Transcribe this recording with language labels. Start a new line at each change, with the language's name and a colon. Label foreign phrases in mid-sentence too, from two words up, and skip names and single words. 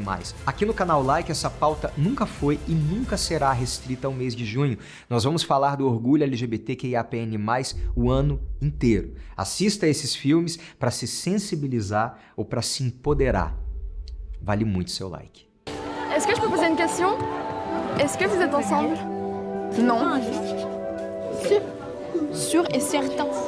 Portuguese: Aqui no canal Like, essa pauta nunca foi e nunca será restrita ao mês de junho. Nós vamos falar do orgulho LGBTQIAPN+, o ano inteiro. Assista a esses filmes para se sensibilizar ou para se empoderar. Vale muito seu like.
French: Est-ce que je peux poser une question? Est-ce que vous êtes ensemble? Non. Sûr. Sûr et certain.